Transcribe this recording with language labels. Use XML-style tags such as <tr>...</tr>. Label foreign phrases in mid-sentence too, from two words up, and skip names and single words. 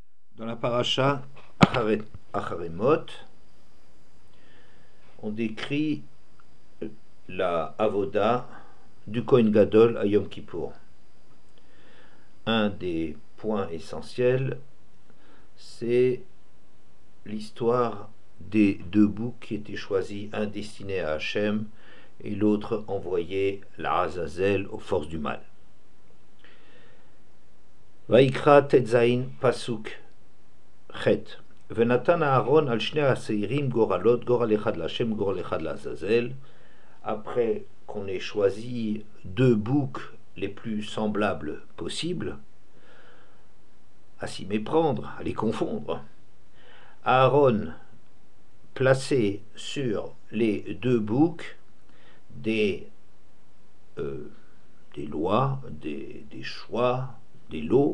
<fr>Dans la paracha Acharemot, on décrit la avoda du</fr> <he>כהן גדול</he> <fr>à Yom Kippour. Un des points essentiels, c'est l'histoire des deux boucs qui étaient choisis, un destiné à Hachem et l'autre envoyé, la Azazel, aux forces du mal.</fr> <he>ויקרא טז פסוק ח. ונתן אהרן על שני שעירים גורלות, גורל אחד לשם, גורל אחד לעזאזל.</he> <fr>Après qu'on ait choisi deux boucs les plus semblables possibles, à s'y méprendre, à les confondre, Aaron placé sur les deux boucs des lois, des choix, des lots.</fr>